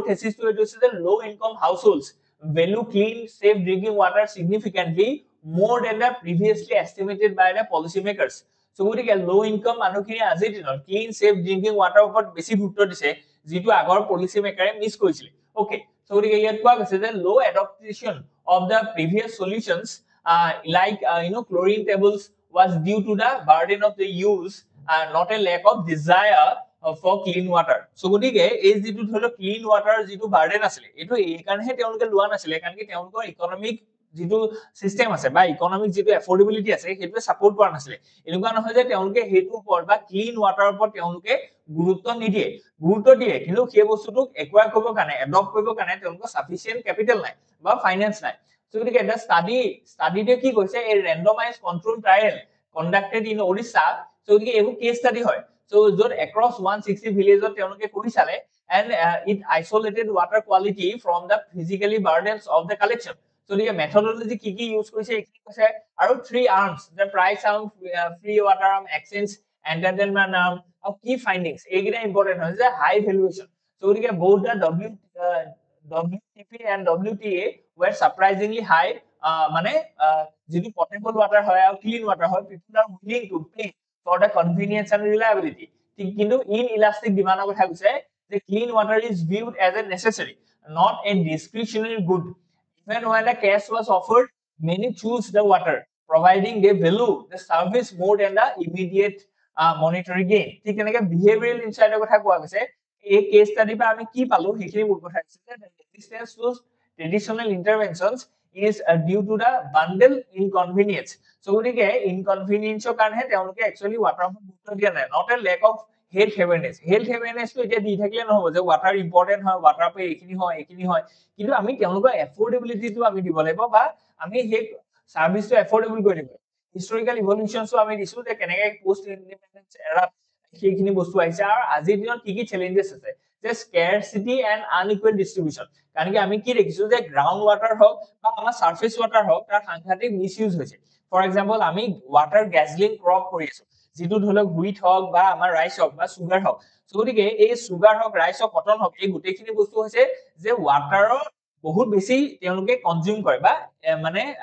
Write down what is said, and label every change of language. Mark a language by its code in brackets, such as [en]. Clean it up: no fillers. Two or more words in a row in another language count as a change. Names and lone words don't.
[as] থেসিসটো এইটো আছে যে [en] low income households value clean safe drinking water significantly more than the previously estimated by the policymakers so [as] গতিকে [en] low income [as] মানুহখিনি আজিৰ দিনত [en] clean safe drinking water [as] ওপৰত বেছি গুৰুত্ব দিছে যেটো আগৰ [en] policy makers [as] মিস কৰিছিল ওকে so গতিকে ইয়াত কোৱা গৈছে যে [en] low adaptation of the previous solutions like chlorine tables was due to the burden of the use not a lack of desire for clean water so [as] গতিকে এই যেটো ধৰিলো [en] clean water [as] যেটো বাৰ্ডেন আছিল এটো এই কাৰণেহে তেওঁলোকে লোৱা নাছিল কাৰণ কি তেওঁলোকৰ ইকোনমিক যেটো সিস্টেম আছে বা ইকোনমিক যেটো এফৰ্ডেবিলিটি আছে হেটো সাপোৰ্ট কৰা নাছিল এনেকুৱা নহয় যে তেওঁলোকে হেতু ওপৰত বা [en] clean water [as] ওপৰত তেওঁলোকে গুৰুত্ব দিয়ে কিন্তু সেই বস্তুটো একোয়াৰ কৰিব কাৰণে এডপ্ট কৰিব কাৰণে তেওঁলোকৰ [en] sufficient capital [as] নাই বা ফাইনান্স নাই সো গতিকে এটা ষ্টাডিতে কি কৈছে [en] এই randomize control trial conducted in Odisha [as] সো গতিকে এইটো [en] case study হয় so jod across 160 villages [as] তেওঁলোকে কৰি চালে [en] and it isolated water quality from the physically burdens of the collection so the methodology [as] কি ইউজ কৰিছে এইখিনি কৈছে আৰু [en] 3 arms the price arm free water arm exchange entertainment arm আৰু key findings [as] এইগিটা ইম্পৰ্টেন্ট হয় যে [en] high valuation so the both the WTP and WTA were surprisingly high [as] মানে যেটো [en] potable water [as] হয় আৰু [en] clean water হয় people are willing to pay for the convenience and reliability কিন্তু inelastic demand [as] কথা কৈছে যে [en] clean water is viewed as a necessary not a discretionary good even when the cash was offered many choose the water providing they value the service more than the immediate monetary gain [as] ঠিক এনেকে [en] behavioral insight [as] কথা কোৱা গৈছে এই কেস ষ্টাডি পা আমি কি পালো হেখিনি মোৰ কথা আছে যে [en] resistance to traditional interventions is due to the bundle inconvenience so গতিকে inconvenience [as] কাৰণে তেওঁলোকে [en] actually water [as] ওপৰত গুৰুত্ব দিয়া নাই [en] not a lack of health awareness [as] তো এতিয়া দি থাকিলে নহব যে [en] water important [as] হয় water পে এইখিনি হয় কিন্তু আমি তেওঁলোকৰ affordability তো আমি দিব লাগিব বা আমি হে সাৰ্ভিস তো affordable কৰি দিব [en] historical evolutions [as] আমি দিছো যে কেনেকে [en] post independence era [as] সেইখিনি বস্তু আহিছে আৰু আজিৰ দিনত কি challenges আছে যে [en] scarcity and unequal distribution [as] কাৰণ কি আমি কি দেখিছো যে [en] ground water [as] হক বা আমাৰ [en] surface water [as] হক তাৰ সাংঘাতিক মিসইউজ হৈছে [en] for example [as] আমি [en] water guzzling crop [as] কৰি আছো যেটো ধৰক হুইট হক বা আমাৰ ৰাইস হক বা সুগাৰ হক সো গতিকে এই সুগাৰ হক ৰাইস হক কটন হক এই গুটেখিনি বস্তু হৈছে যে ওয়াটাৰৰ বহুত বেছি তেওঁলোকে কনজিউম কৰে বা মানে